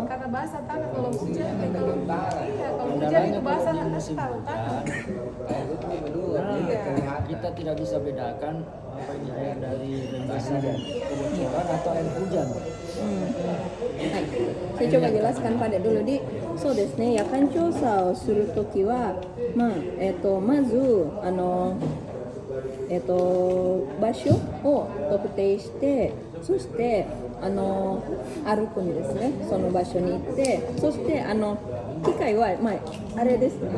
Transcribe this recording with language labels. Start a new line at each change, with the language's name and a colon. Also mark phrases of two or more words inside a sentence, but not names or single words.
Indonesian: karena basah tanah kalau hujan, kalau hujan Kendalanya itu basah kalau di musim aspal tanah. hujan, kita tidak bisa bedakan apa ini air dari rembesan kebocoran atau air hujan. はい、saya coba jelaskan pada dulu di.
Japanese: そうですね、夜間調査をするときは、まず場所を特定して、そして歩くんですね。その場所に行って、そして機械はあれですね。